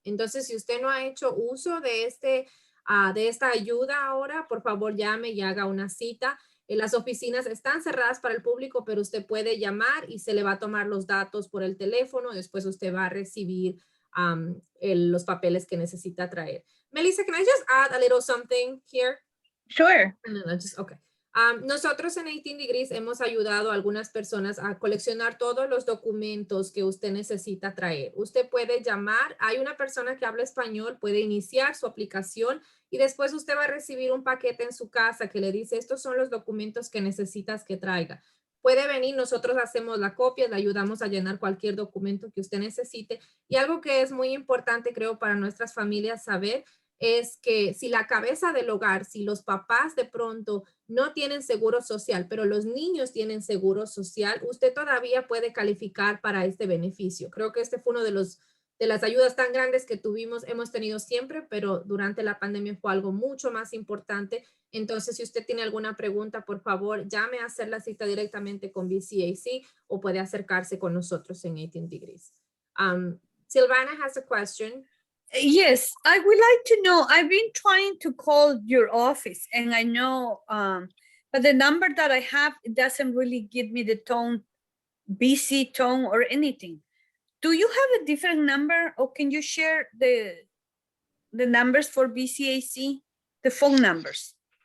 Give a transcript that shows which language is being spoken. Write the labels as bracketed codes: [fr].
[es] Entonces, si usted no ha hecho uso de esta ayuda ahora, por favor llame y haga una cita. Las oficinas están cerradas para el público, pero usted puede llamar y se le va a tomar los datos por el teléfono. Después usted va a recibir los papeles que necesita traer. [en] Melissa, can I just add a little something here? Sure. Okay. [es] Nosotros en 18 Degrees hemos ayudado a algunas personas a coleccionar todos los documentos que usted necesita traer. Usted puede llamar, hay una persona que habla español, puede iniciar su aplicación y después usted va a recibir un paquete en su casa que le dice, estos son los documentos que necesitas que traiga. Puede venir, nosotros hacemos la copia, le ayudamos a llenar cualquier documento que usted necesite. Y algo que es muy importante, creo, para nuestras familias saber es que si la cabeza del hogar, si los papás de pronto no tienen seguro social, pero los niños tienen seguro social, usted todavía puede calificar para este beneficio. Creo que este fue uno de las ayudas tan grandes que hemos tenido siempre, pero durante la pandemia fue algo mucho más importante. Entonces, si usted tiene alguna pregunta, por favor, llame a hacer la cita directamente con BCAC o puede acercarse con nosotros en 18 Degrees. [en] Silvana has a question. Yes, I would like to know, I've been trying to call your office and I know, but the number that I have, it doesn't really give me the tone, BC tone or anything. Do you have a different number or can you share the numbers for BCAC, the phone numbers?